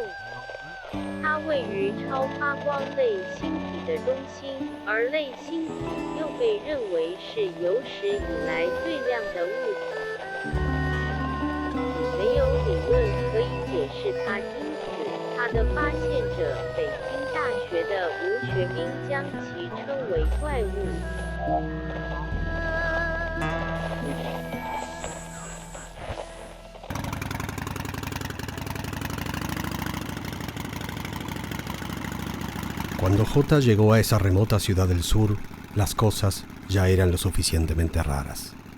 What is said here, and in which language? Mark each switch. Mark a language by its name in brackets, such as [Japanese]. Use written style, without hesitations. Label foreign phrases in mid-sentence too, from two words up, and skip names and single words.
[Chinese] 它位于超发光类星体的中心，而类星体又被认为是有史以来最亮的物体。没有理论可以解释它，因此它的发现者北京大学的吴学兵将其称为怪物。 [Spanish] Cuando J llegó a esa remota ciudad del sur, las cosas ya eran lo suficientemente raras.